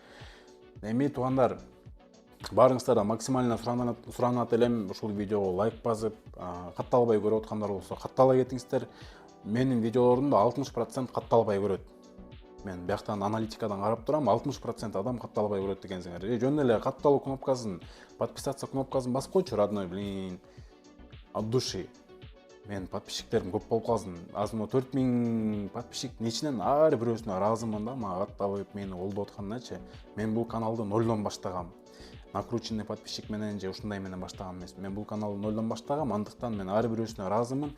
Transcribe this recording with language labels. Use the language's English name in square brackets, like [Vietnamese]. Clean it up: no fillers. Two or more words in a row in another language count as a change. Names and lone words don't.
[Kyrgyz] Эми туугандар, баарыңыздардан максимально суранат элем ушул видеого лайк басып, катталбай көрүп аткандар болсо каттала кетиңиздер. Менин видеолорумду 60% катталбай көрөт. Мен бияктан аналитикадан карап турам, 60% адам катталбай көрөт экенсиңер. Жөн эле катталуу кнопкасын, подписаться кнопкасын басып койчу, [Russian] родной, блин. От души. [Kyrgyz] Мен подписчиктерим көп болуп калсын. Азыр 4000 подписчиктин ичинен ар бирөөсүнө ыраазымын да, мага катталып мени колдоп атканычы. Мен бул каналды нолдон баштагам. [Russian] Накрученный подписчик [Kyrgyz] менен же ушундай менен баштаган эмес. Мен бул каналды нолдон баштагам, андыктан мен ар бирөөсүнө ыраазымын.